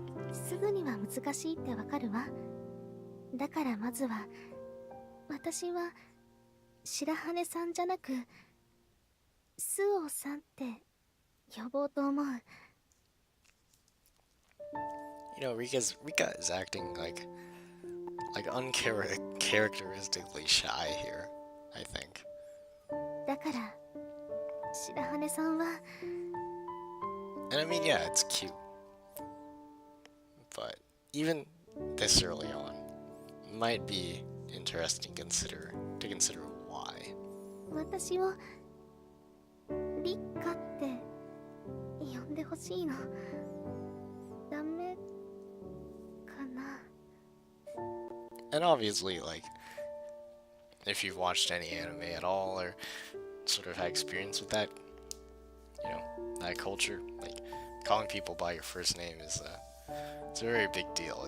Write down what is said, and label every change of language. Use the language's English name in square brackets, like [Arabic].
[Japanese] すぐには難しいってわかるわ。だからまずは私は白羽さんじゃなくスオーさんって呼ぼうと思う。 [English] Rika is acting like uncharacteristically shy here, I think. [Japanese] だから白羽さんは [English] And I mean, yeah, it's cute. But even this early on might be interesting to consider why. [Japanese] 私をリッカって呼んでほしいの。ダメかな。 [English] And obviously, like, if you've watched any anime at all or sort of had experience with that, that culture, like, calling people by your first name is it's a very big deal.